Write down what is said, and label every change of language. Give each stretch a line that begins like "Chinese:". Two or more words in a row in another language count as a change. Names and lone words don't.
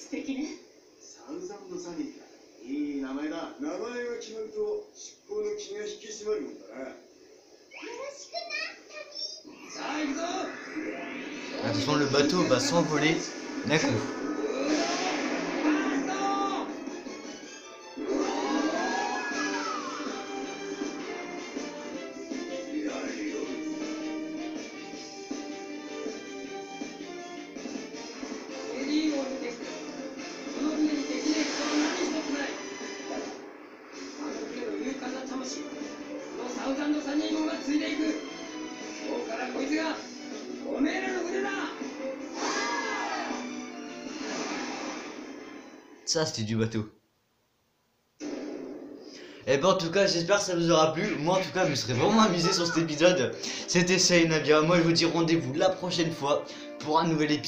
Japanese: きる？サウザンドサニーか。いい名前だ。名前が決まると執行の気が引き締まるもんだな。よろしくな、さあ行くぞ。
French: Attention, le bateau va s'envoler d'un coup.
Japanese: エリーを見てくれ。この船にできないことは何一つない。あの船の勇敢な魂、このサウザンドサニー号が継いでいく。今日からこいつがおめえらの船だ。
French: Ça, c'était du bateau. Et ben en tout cas, j'espère que ça vous aura plu. Moi en tout cas, je me serais vraiment amusé sur cet épisode. C'était Saïnabia. Moi je vous dis rendez-vous la prochaine fois pour un nouvel épisode.